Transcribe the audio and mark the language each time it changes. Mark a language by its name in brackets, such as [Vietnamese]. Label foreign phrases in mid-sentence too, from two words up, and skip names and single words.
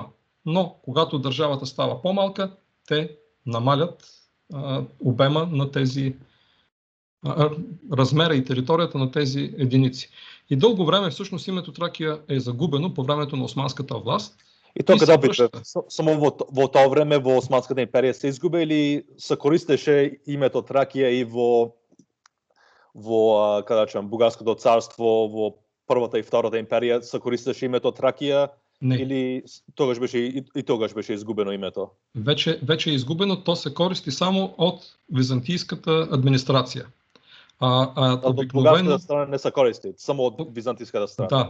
[Bulgarian] Но когато държавата става по-малка, те намалят обема на тези размера и територията на тези единици. И дълго време всъщност името Тракия е загубено по времето на османската власт. [Macedonian] И то kada opet, samo vo to vreme vo Osmanskата империя се изгуби или се користеше името Тракия и во Бугарското царство, во Първата и Втората империя се користеше името Тракия? [Bulgarian] Не. [Macedonian] Или тогаш беше изгубено името? [Bulgarian] Вече е изгубено, то се користи само от византийската администрация. От българската страна не се користи, само от византийската страна.